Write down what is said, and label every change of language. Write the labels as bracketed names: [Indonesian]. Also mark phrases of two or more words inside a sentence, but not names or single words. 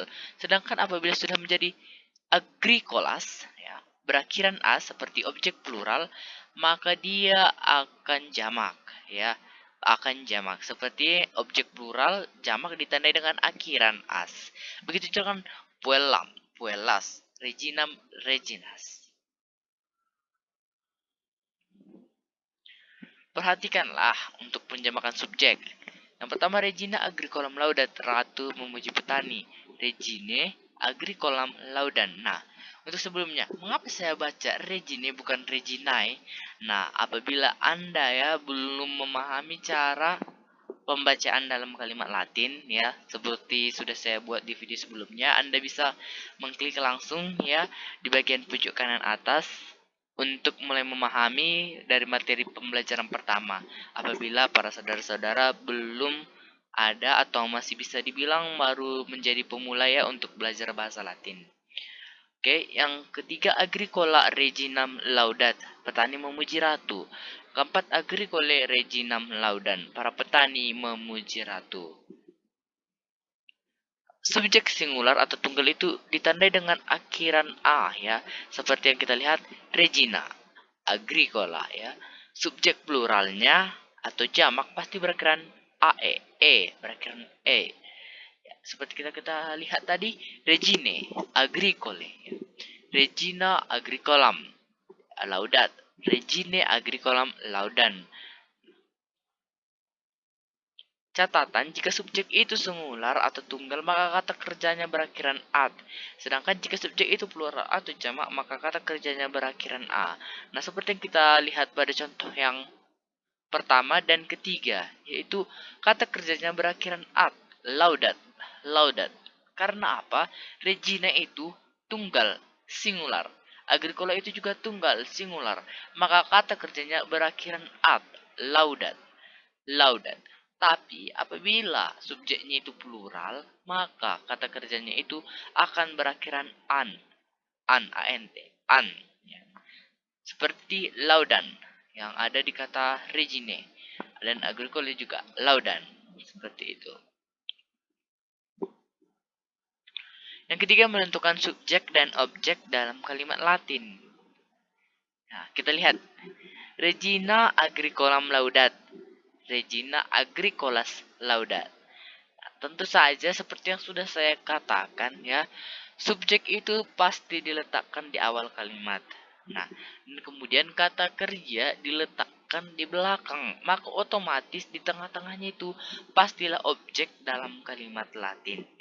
[Indonesian] Sedangkan apabila sudah menjadi agricolas, ya, berakhiran as seperti objek plural, maka dia akan jamak, ya. Akan jamak seperti objek plural jamak ditandai dengan akhiran as. Begitu juga kan [Latin] puellam, puellas, reginam, reginas. [Indonesian] Perhatikanlah untuk penjamakan subjek. [Latin] Yang pertama Regina agricolam laudat, [Indonesian] ratu memuji petani. [Latin] Regine agricolam laudan. [Indonesian] Nah, untuk sebelumnya, mengapa saya baca Regine bukan Reginae? Nah, apabila Anda ya belum memahami cara pembacaan dalam kalimat Latin ya, seperti sudah saya buat di video sebelumnya, Anda bisa mengklik langsung ya di bagian pojok kanan atas untuk mulai memahami dari materi pembelajaran pertama. Apabila para saudara-saudara belum ada atau masih bisa dibilang baru menjadi pemula ya untuk belajar bahasa Latin. Oke, yang ketiga [Latin] agricola reginam laudat, [Indonesian] petani memuji ratu. Keempat, [Latin] agricole reginam laudan. [Indonesian] Para petani memuji ratu. Subjek singular atau tunggal itu ditandai dengan akhiran a ya, seperti yang kita lihat [Latin] regina, agricola [Indonesian] ya. Subjek pluralnya atau jamak pasti berakhiran ae, berakhiran e. Ya, seperti kita lihat tadi [Latin] regine, agricole, [Indonesian] ya. [Latin] Regina agricolam laudat, regine agricolam laudan. [Indonesian] Catatan, jika subjek itu singular atau tunggal, maka kata kerjanya berakhiran at. Sedangkan jika subjek itu plural atau jamak, maka kata kerjanya berakhiran a. Nah, seperti yang kita lihat pada contoh yang pertama dan ketiga, yaitu kata kerjanya berakhiran at, [Latin] laudat, laudat. [Indonesian] Karena apa? Regina itu tunggal, singular. Agricola itu juga tunggal, singular. Maka kata kerjanya berakhiran at, [Latin] laudat, laudat. [Indonesian] Tapi apabila subjeknya itu plural, maka kata kerjanya itu akan berakhiran ant, an. Ya. Seperti laudan yang ada di kata regine dan agricole juga laudan. Seperti itu. Yang ketiga, menentukan subjek dan objek dalam kalimat Latin. Nah, kita lihat. [Latin] Regina agricolam laudat. Regina agricolas laudat. [Indonesian] Nah, tentu saja seperti yang sudah saya katakan ya, subjek itu pasti diletakkan di awal kalimat. Nah, kemudian kata kerja diletakkan di belakang, maka otomatis di tengah-tengahnya itu pastilah objek dalam kalimat Latin.